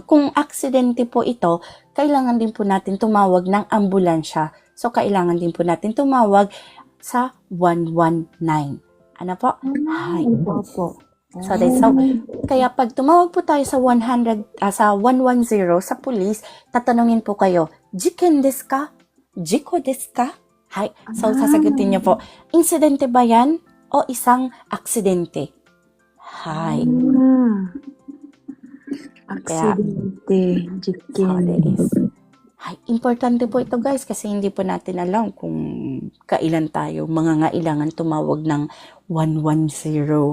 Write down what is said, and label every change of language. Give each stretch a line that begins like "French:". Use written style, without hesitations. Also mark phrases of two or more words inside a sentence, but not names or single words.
Filipino: Kung aksidente po ito, kailangan din po natin tumawag ng ambulansya. So, kailangan din po natin tumawag sa 119. Ano po? Hi. So, kaya pag tumawag po tayo sa 110 sa police, tatanungin po kayo,
Japanese: jiken desu ka? Jiko desu ka? Hi.
Filipino: So, sasagutin niyo po, insidente ba yan o isang aksidente? Hi. Aksidente.
Japanese: Jiken.
Filipino: Hi. Importante po ito guys kasi hindi po natin alam kung kailan tayo mangangailangan tumawag ng 110.